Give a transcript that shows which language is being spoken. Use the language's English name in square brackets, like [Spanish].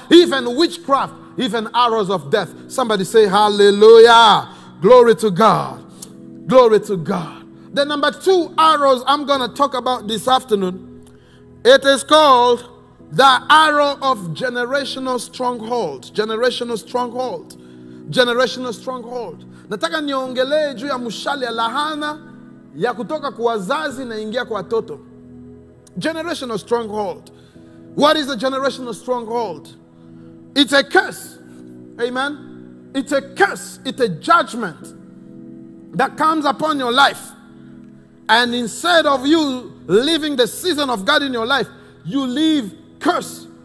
[English] Even witchcraft, even arrows of death. Somebody say hallelujah. Glory to God. Glory to God. The number 2 arrows I'm going to talk about this afternoon, it is called the arrow of generational stronghold. Generational stronghold. Generational stronghold. [Swahili] Nataka niongelee juu ya mshale ya lahana ya kutoka kwa wazazi na ingia kwa watoto. [English] Generational stronghold. What is a generational stronghold? It's a curse. Amen. It's a curse. It's a judgment that comes upon your life. And instead of you living the season of God in your life, you live curse.